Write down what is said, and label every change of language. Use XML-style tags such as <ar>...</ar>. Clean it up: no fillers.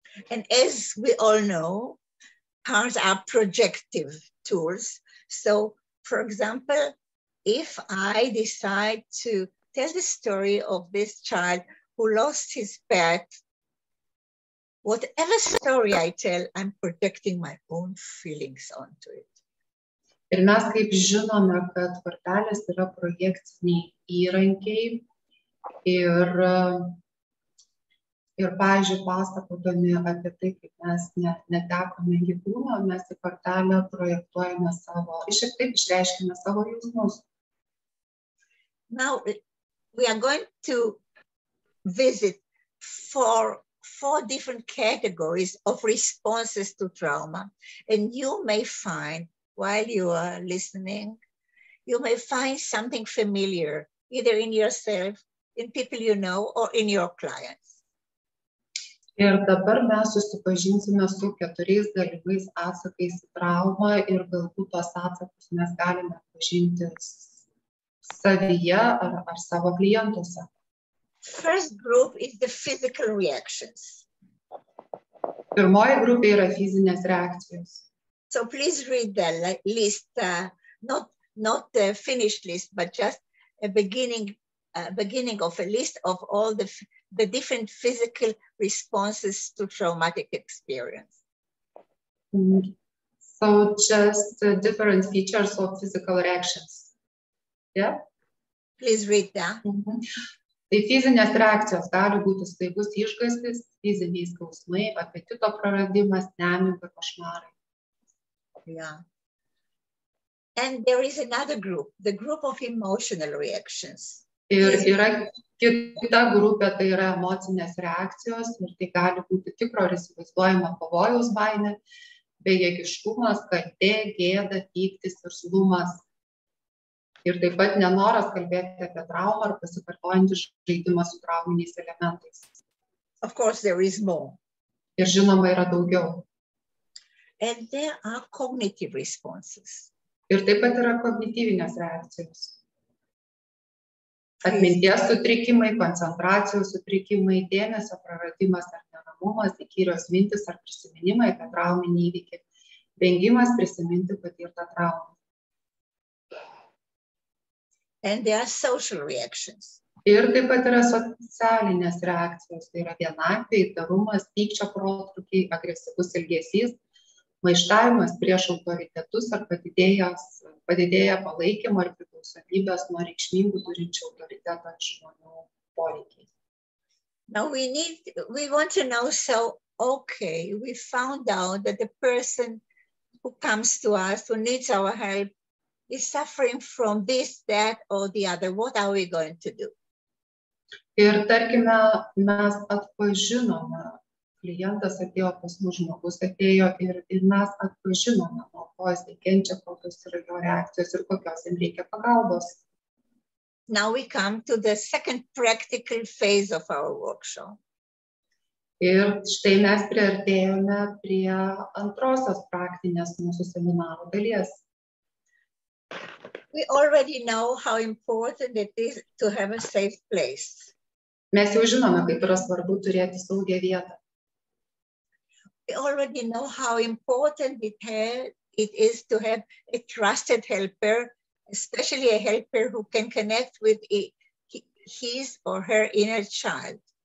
<en>And as we all know, cards are projective tools. So, for example, if I decide to tell the story of this child who lost his pet, whatever story I tell, I'm projecting my own feelings onto it.</en> <lt>Ir mes kaip žinome, kad kortelės yra projekciniai įrankiai ir pavyzdžiui, pasakodami apie tai, kaip mes netekome gyvūno, mes į kortelę projektuojame šiek tiek išreiškime savo jausmus.</lt> <en>Now, we are going to visit four different categories of responses to trauma. And you may find, while you are listening, you may find something familiar, either in yourself, in people you know, or in your clients.</en> <lt>Ir dabar mes susipažinsime su 4 galimais atsakais į traumą ir galbūt tos atsakus mes galime pažinti savyje ar savo klientuose.</lt> <en>First group is the physical reactions.</en> <lt>Pirmoji grupė yra fizinės reakcijos.</lt> <en>So please read the list, not the finished list, but just a beginning of a list of all the different physical responses to traumatic experience. So just different features of physical reactions. Yeah? Please read that.</en> <lt>Tai fizinės reakcijos gali būti staigus išgąstis, fiziniai skausmai, apetito praradimas, nemiga, košmarai.</lt> <en>Yeah. And there is another group, the group of emotional reactions.</en> <lt>Ir yra kita grupė, tai yra emocinės reakcijos, ir tai gali būti tikro ir įsivaizduojama pavojaus baimė, bejėgiškumas, kaltė, gėda, pyktis ir zlumas. Ir taip pat nenoras kalbėti apie traumą ar pasikartojantį žaidimą su trauminiais elementais.</lt> <en>Of course, there is more.</en> <lt>Ir žinoma, yra daugiau.</lt> <en>And there are cognitive responses.</en> <lt>Ir taip pat yra kognityvinės reakcijos. Atminties sutrikimai, koncentracijos sutrikimai, dėmesio praradimas ar neramumas, įkyrios mintis ar prisiminimai apie trauminį įvykį, vengimas prisiminti patirtą traumą.</lt> <en>And there are social reactions.</en> <lt>Ir taip pat yra socialinės reakcijos, tai yra vienatvė, įtarumas, pykčio protrūkiai, agresyvus elgesys, maištavimas prieš autoritetus ar padidėję palaikymo ir priklausomybės nuo reikšmingų turinčių autoritetą žmonių poreikiai.</lt> <en>Now we want to know, so, okay, we found out that the person who comes to us, who needs our help, is suffering from this, that, or the other. What are we going to do?</en> <lt>Ir tarkime, mes atpažinome, klientas atėjo pas mus, žmogus atėjo ir mes atpažinome, nuo ko jis kenčia, kokios yra jo reakcijos ir kokios jam reikia pagalbos.</lt> <en>Now we come to the second practical phase of our workshop.</en> <lt>Ir štai mes priartėjome prie antrosios praktinės mūsų seminaro dalies.</lt> <en>We already know how important it is to have a safe place.</en> <lt>Mes jau žinome, kaip yra svarbu turėti saugią vietą.</lt> <en>We already know how important it is to have a trusted helper, especially a helper who can connect with his or her inner child.</en>